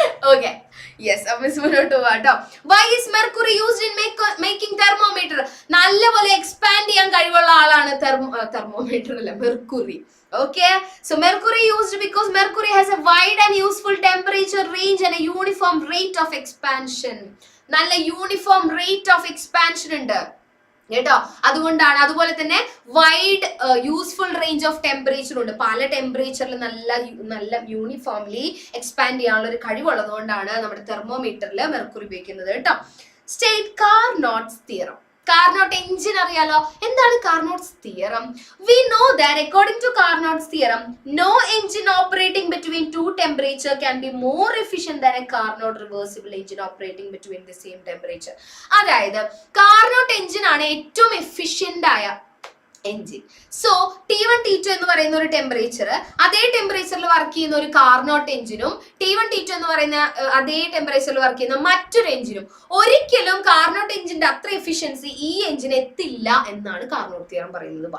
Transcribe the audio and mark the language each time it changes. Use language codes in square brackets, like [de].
[en] okay, yes, [ml] miss മുന്നോട്ട് പോവാ കേട്ടോ. [en] Why is mercury used in making thermometer? [ml] നല്ലപോലെ എക്സ്പാൻഡ് ചെയ്യാൻ കഴിവുള്ള ആളാണ് തെർമോമീറ്റർ അല്ല, mercury. [en] Okay, so mercury used because mercury has a wide and useful temperature range and a uniform rate of expansion. [ml] നല്ല uniform rate of expansion ഉണ്ട് കേട്ടോ. അതുകൊണ്ടാണ്. അതുപോലെ തന്നെ wide useful range of temperature ഉണ്ട്. പല ടെമ്പറേച്ചറിൽ നല്ല യൂണിഫോംലി എക്സ്പാൻഡ് ചെയ്യാനുള്ള ഒരു കഴിവുള്ളത് കൊണ്ടാണ് നമ്മുടെ തെർമോമീറ്ററിൽ മെർക്കുറി ഉപയോഗിക്കുന്നത് കേട്ടോ. State Carnot's theorem. Carnot engine അറിയാലോ. എന്താണ് Carnot's theorem? [en] We know that according to Carnot's theorem, no engine operating between two temperature can be more efficient than a Carnot reversible engine operating between the same temperature. [ml] അതായത് Carnot engine ആണ് ഏറ്റവും efficient ആയ engine. So T1 T2 എന്ന് പറയുന്ന ഒരു temperature, അതേ ടെമ്പറേച്ചറിൽ work ചെയ്യുന്ന ഒരു കാർനോട്ട് എഞ്ചിനും T1 T2 എന്ന് പറയുന്ന അതേ ടെമ്പറേച്ചറിൽ വർക്ക് ചെയ്യുന്ന മറ്റൊരു എഞ്ചിനും ഒരിക്കലും കാർനോട്ട് എഞ്ചിന്റെ അത്ര എഫിഷ്യൻസി ഈ എഞ്ചിന് എത്തില്ല എന്നാണ് കാർനോട്ട് തിയറം പറയുന്നത്.